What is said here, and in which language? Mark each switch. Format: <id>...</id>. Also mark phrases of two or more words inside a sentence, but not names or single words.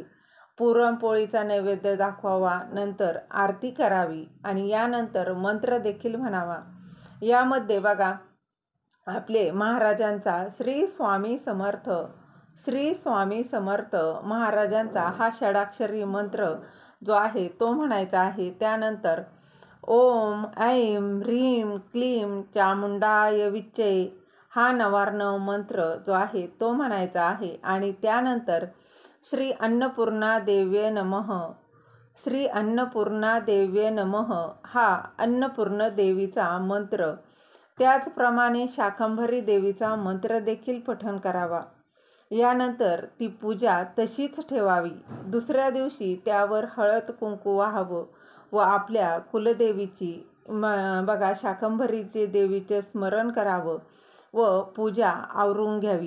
<mr>पुरणपोळीचा नैवेद्य दाखवावा. नंतर आरती करावी आणि यानंतर मंत्र देखील म्हणावा. यामध्ये बघा आपले महाराजांचा श्री स्वामी समर्थ, श्री स्वामी समर्थ महाराजांचा हा षडाक्षरी मंत्र जो आहे तो म्हणायचा आहे. त्यानंतर</mr> <sa>ओम ऐं ह्रीं क्लीं चामुंडाय विच्चे</sa> <mr>हा नवार्णव मंत्र जो आहे तो म्हणायचा आहे. आणि त्यानंतर</mr> <sa>श्री अन्नपूर्णा देव्ये नमः, श्री अन्नपूर्णा देव्ये नमः</sa> <mr>हा अन्नपूर्ण देवीचा मंत्र. त्याचप्रमाणे शाकंभरी देवीचा मंत्र देखील पठण करावा. यानंतर ती पूजा तशीच ठेवावी. दुसऱ्या दिवशी त्यावर हळद कुंकू वाहावं व आपल्या कुलदेवीची बघा शाकंभरीचे देवीचे स्मरण करावं व पूजा आवरून घ्यावी.</mr>